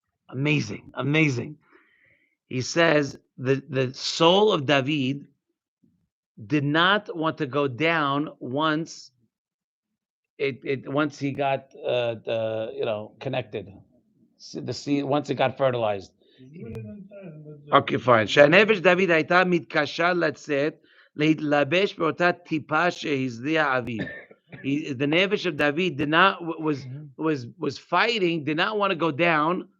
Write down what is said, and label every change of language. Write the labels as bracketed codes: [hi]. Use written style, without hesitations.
[en] Amazing. He says the soul of David did not want to go down once he got connected. The seed once it got fertilized. Okay, fine. [he] שהנפש דוד הייתה מתקשה לצאת להתלבש באותה טיפה שהזריע אביו. [en] The nefesh of David was fighting, did not want to go down.